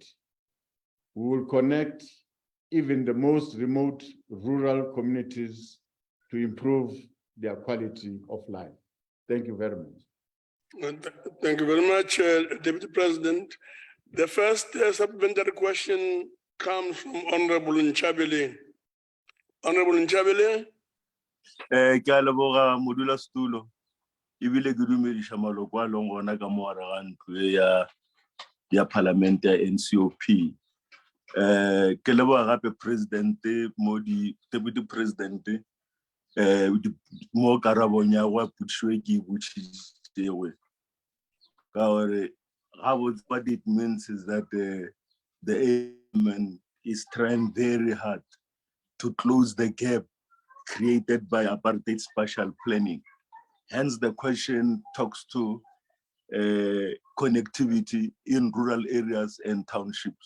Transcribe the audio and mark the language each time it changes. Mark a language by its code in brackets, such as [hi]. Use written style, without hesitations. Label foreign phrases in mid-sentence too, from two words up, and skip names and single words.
[en] We will connect even the most remote rural communities to improve their quality of life. Thank you very much. Thank you very much, Deputy President. The first supplementary question comes from Honorable Nchabele. Honorable Nchabele. [nso] Ke a leboga modula stulo. Ibile ke dumedisha maloko a leng gona ka mo gare ga ntlo ya parliament ya NCOP. Ke leboga gape President Deputy President mo karabong ya go putšwe ke botšitšewe. Ka gore [en] what it means is that the government is trying very hard to close the gap created by apartheid spatial planning. Hence, the question talks to connectivity in rural areas and townships.